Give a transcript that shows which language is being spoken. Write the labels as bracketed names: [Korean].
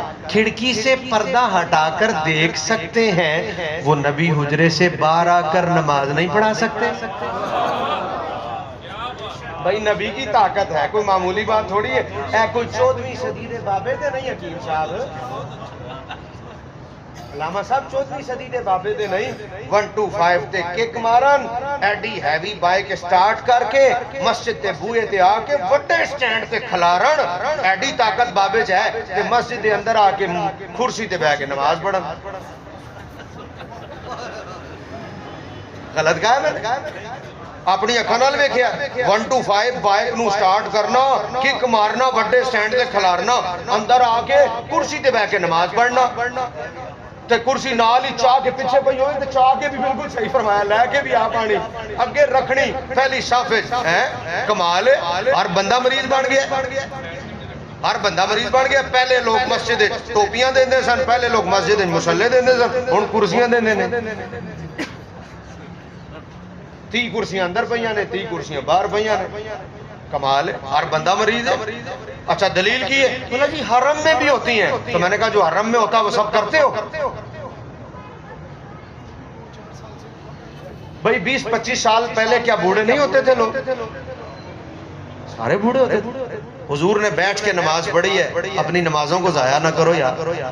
[Urdu] کھڑکی سے پردہ ہٹا کر دیکھ سکتے ہیں, وہ نبی حجرے سے باہر آ کر نماز نہیں پڑھا سکتے؟ بھائی نبی کی طاقت ہے, کوئی معمولی بات تھوڑی ہے. [Punjabi] اے کوئی 14ویں صدی دے بابے دے نہیں, حکیم صاحب علامہ صاحب 14ویں صدی دے بابے دے نہیں. 125 تے کک مارن, ایڈی ہیوی بائک سٹارٹ کر کے مسجد تے بوئے تے آ کے وڈے سٹینڈ تے کھلارن, ایڈی طاقت بابے چاہے تے مسجد دے اندر آ کے کرسی تے بیٹھ کے نماز پڑھن. غلط کہا ہے میں اپنی اکھاں نال ویکھیا. 125 بائک نو سٹارٹ کرنا, کک مارنا, وڈے سٹینڈ تے کھلارنا, اندر آ کے کرسی تے بیٹھ کے نماز پڑھنا. تے کرسی نال ہی چاہ کے پیچھے پئی ہوئی تے چاہ کے بھی بالکل صحیح فرمایا, لے کے بھی آ پانی اگے رکھنی پہلی صف ہے. کمال ہے, ہر بندہ مریض بن گیا, ہر بندہ مریض بن گیا. پہلے لوگ مسجد ٹوپیاں دیندے سن, پہلے لوگ مسجد مصلی دیندے سن, ہن کرسیاں دیندے نے. 30 کرسیاں اندر پئیاں نے, 30 کرسیاں باہر پئیاں نے. کمال ہے, ہر بندہ مریض ہے. اچھا دلیل کی ہے؟ [Urdu] بولا جی حرم میں بھی ہوتی ہیں. تو میں نے کہا جو حرم میں ہوتا ہے وہ سب کرتے ہو؟ بھئی 20-25 سال پہلے کیا بوڑھے نہیں ہوتے تھے لوگ؟ سارے بوڑھے ہوتے تھے. حضور نے بیٹھ کے نماز پڑھی ہے, اپنی نمازوں کو ضائع نہ کرو یار.